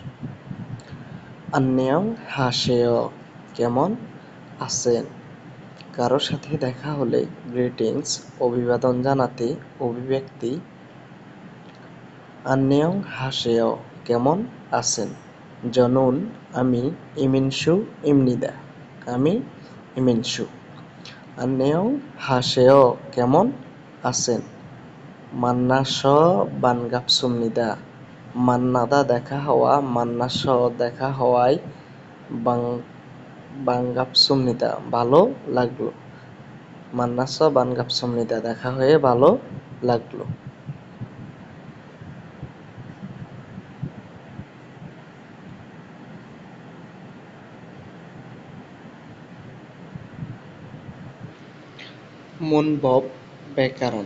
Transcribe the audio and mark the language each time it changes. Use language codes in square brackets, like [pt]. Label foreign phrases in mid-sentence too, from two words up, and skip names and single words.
[bn] 안녕하세요 কেমন আছেন? কারোর সাথে দেখা হলে গ্রিটিংস অভিবাদন জানাতে অভিব্যক্তি 안녕하세요 কেমন আছেন? [ko] 저는 আমি 이민수입니다. [bn] আমি 이민수. 안녕하세요 কেমন আছেন? [ko] 만나서 반갑습니다. [bn] 만나다 দেখা হওয়া, 만나서 দেখা হওয়ায় 반갑습니다 ভালো লাগলো। [ko] 만나서 반갑습니다 [bn] দেখা হয়ে ভালো লাগলো। মুনবব ব্যাকরণ।